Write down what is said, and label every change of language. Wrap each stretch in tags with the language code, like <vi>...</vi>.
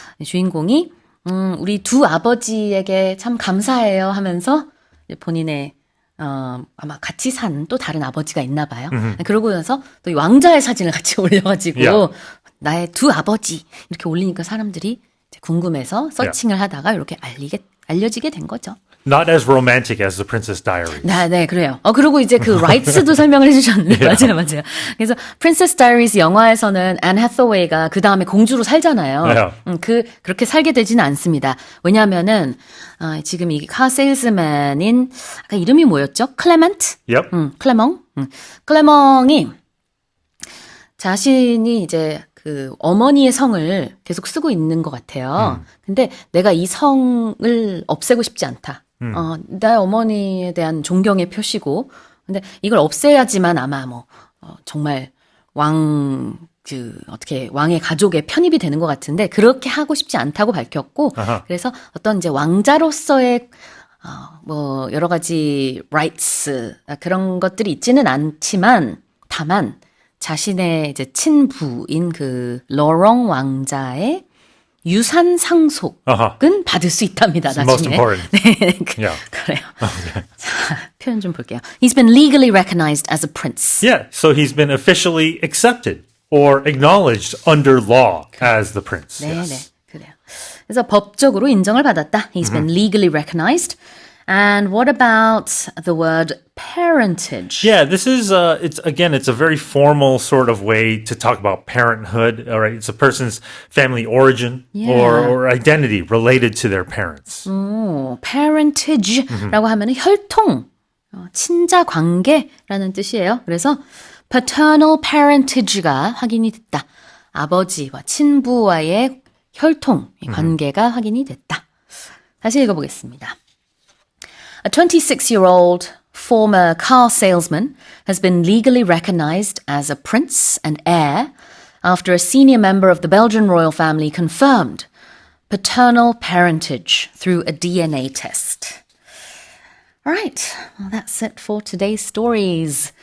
<ko>주인공이 우리 두 아버지에게 참 감사해요 하면서 본인의 아마 같이 산 또 다른 아버지가 있나 봐요. 그러고 나서 또 이 왕자의 사진을 같이 올려가지고</ko> <en>Yeah.</en> <ko>나의 두 아버지 이렇게 올리니까 사람들이 이제 궁금해서 서칭을 하다가 이렇게 알려지게 된 거죠.</ko> <en>Not as romantic as the Princess Diaries.</en> <ko>네, 그래요. 그리고 이제 그 라이츠도 설명을 해주셨는데 맞아요. 그래서 프린세스 다이어리즈 영화에서는 앤 해서웨이가 그 다음에 공주로 살잖아요.</ko> <en>Yeah.</en> <ko>그렇게 살게 되지는 않습니다. 왜냐하면은 지금 이 카 세일즈맨인 아까 이름이 뭐였죠? 클레멘트?</ko> <en>Yep.</en> <ko>클레멍? 클레멍이 자신이 이제 그 어머니의 성을 계속 쓰고 있는 것 같아요. 근데 내가 이 성을 없애고 싶지 않다. 나의 어머니에 대한 존경의 표시고, 근데 이걸 없애야지만 아마 정말 왕의 가족에 편입이 되는 것 같은데, 그렇게 하고 싶지 않다고 밝혔고, 그래서 어떤 이제 왕자로서의 여러 가지 rights, 그런 것들이 있지는 않지만, 다만, 자신의 이제 친부인 그 러렁 왕자의 유산 상속은 받을 수 있답니다. 나중에.</ko> <en>Most important.</en> <ko>네,</ko> <en>Yeah.</en> <ko>그래요. 자, 표현 좀 볼게요.</ko> <en>He's been legally recognized as a prince. Yeah, so he's been officially accepted or acknowledged under law as the prince.</en> <ko>네,</ko> <en>Yes.</en> <ko>네, 그래요. 그래서 법적으로 인정을 받았다.</ko> <en>He's been legally recognized. And what about the word parentage? Yeah, this is it's a very formal sort of way to talk about parenthood. All right, it's a person's family origin or identity related to their parents.</en> <ko>parentage라고 하면은 혈통, 친자 관계라는 뜻이에요. 그래서 paternal parentage가 확인이 됐다. 아버지와 친부와의 혈통 관계가 확인이 됐다. 다시 읽어보겠습니다.</ko> <en>A 26-year-old former car salesman has been legally recognized as a prince and heir after a senior member of the Belgian royal family confirmed paternal parentage through a DNA test. All right, well, that's it for today's stories.</en>